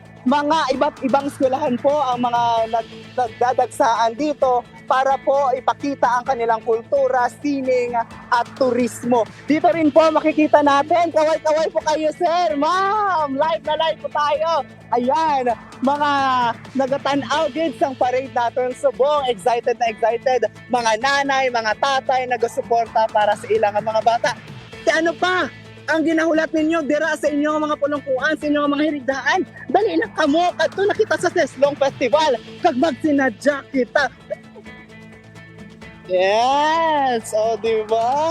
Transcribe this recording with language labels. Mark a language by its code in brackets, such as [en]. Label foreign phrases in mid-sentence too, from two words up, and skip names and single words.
[tl] Mga iba't ibang eskwelahan po ang mga nagdadagsaan dito para po ipakita ang kanilang kultura, sining at turismo. Dito rin po makikita natin, kaway-kaway po kayo sir, ma'am, live na live po tayo. [hil] Ayan, mga nagatanaw din sa parade natin subong, excited na excited, mga nanay, mga tatay nagasuporta para sa ilang mga bata. Ano pa? Ang ginahulat ninyo dira sa inyong mga pulungkuan, sa inyong mga hirigdaan. Dali na kamo kadto nakita sa Seslong Festival kag magsinadya kita. [tl] Yes, di ba?